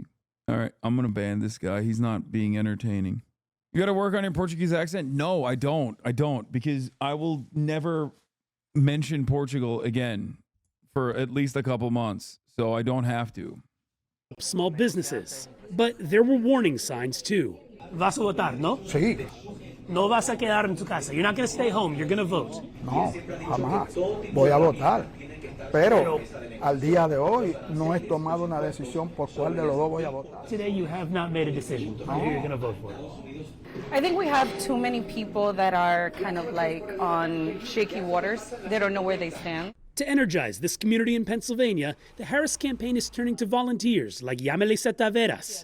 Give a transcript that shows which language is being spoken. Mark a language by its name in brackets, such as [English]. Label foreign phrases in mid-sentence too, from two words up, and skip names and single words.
[English] All right, I'm going to ban this guy. He's not being entertaining. You got to work on your Portuguese accent? No, I don't. Because I will never mention Portugal again for at least a couple months. So I don't have to. Small businesses. But there were warning signs too. [Spanish] Vas a votar, ¿no? Sí. No vas a quedar en tu casa. [English] You're not going to stay home. You're going to vote. [Spanish] No, jamás. Voy a votar. Pero al día de hoy no he tomado una decisión por cuál de los dos voy a votar. [English] Today you have not made a decision on who you're going to vote for. I think we have too many people that are kind of like on shaky waters. They don't know where they stand. To energize this community in Pennsylvania, the Harris campaign is turning to volunteers like Yamelisa Taveras.